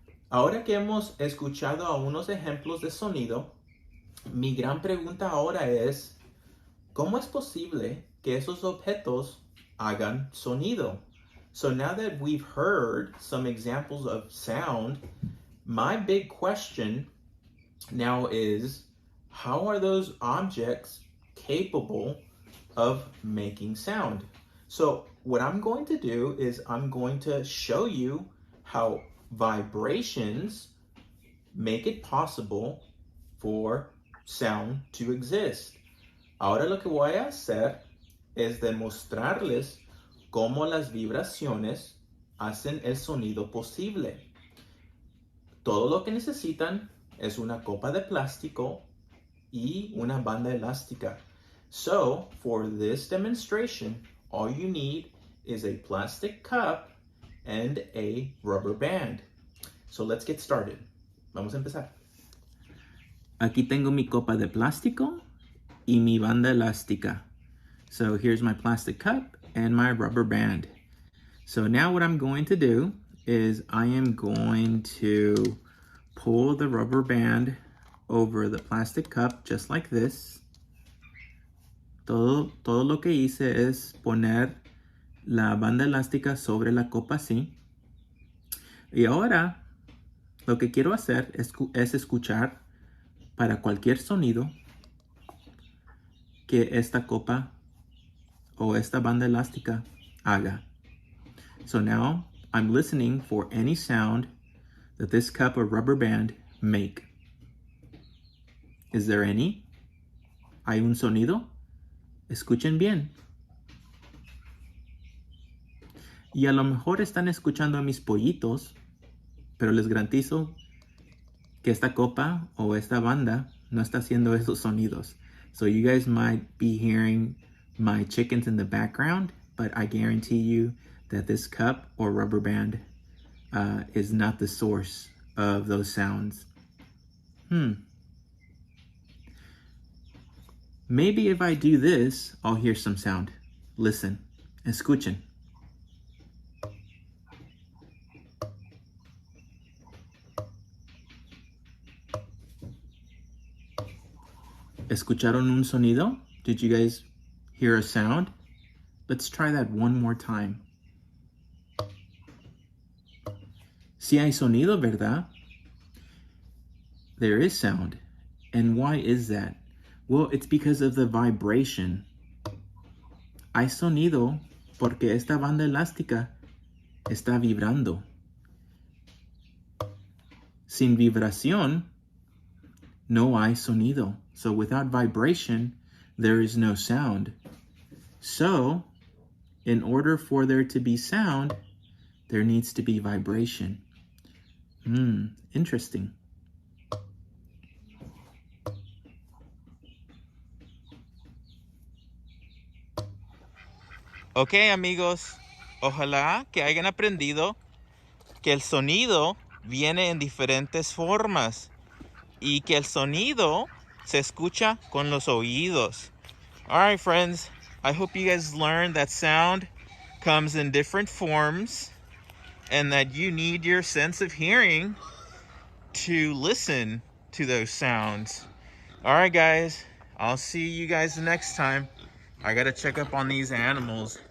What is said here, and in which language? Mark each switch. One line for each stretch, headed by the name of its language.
Spanish: Ahora que hemos escuchado algunos ejemplos de sonido, mi gran pregunta ahora es, ¿cómo es posible que esos objetos hagan sonido?
English: So now that we've heard some examples of sound, my big question now is, how are those objects capable of making sound? So what I'm going to do is I'm going to show you how vibrations make it possible for sound to exist.
Spanish: Ahora lo que voy a hacer es demostrarles cómo las vibraciones hacen el sonido posible. Todo lo que necesitan es una copa de plástico y una banda elástica.
English: So, for this demonstration, all you need is a plastic cup and a rubber band. So let's get started.
Spanish: Vamos a empezar. Aquí tengo mi copa de plástico y mi banda elástica.
English: So here's my plastic cup and my rubber band. So now what I'm going to do is I am going to pull the rubber band over the plastic cup just like this.
Spanish: Todo lo que hice es poner la banda elástica sobre la copa así. Y ahora lo que quiero hacer es escuchar para cualquier sonido que esta copa o esta banda elástica haga.
English: So now I'm listening for any sound that this cup or rubber band make. Is there any?
Spanish: ¿Hay un sonido? Escuchen bien. Y a lo mejor están escuchando a mis pollitos, pero les garantizo que esta copa o esta banda no está haciendo esos sonidos.
English: So you guys might be hearing my chickens in the background, but I guarantee you that this cup or rubber band is not the source of those sounds. Maybe if I do this, I'll hear some sound. Listen,
Spanish: escuchen. ¿Escucharon un sonido?
English: Did you guys hear a sound? Let's try that one more time.
Spanish: Sí hay sonido, ¿verdad?
English: There is sound. And why is that? Well, it's because of the vibration.
Spanish: Hay sonido porque esta banda elástica está vibrando. Sin vibración, no hay sonido.
English: So without vibration, there is no sound. So, in order for there to be sound, there needs to be vibration. Interesting.
Spanish: Ok, amigos, ojalá que hayan aprendido que el sonido viene en diferentes formas y que el sonido se escucha con los oídos.
English: All right, friends, I hope you guys learned that sound comes in different forms and that you need your sense of hearing to listen to those sounds. All right, guys, I'll see you guys next time. I gotta check up on these animals.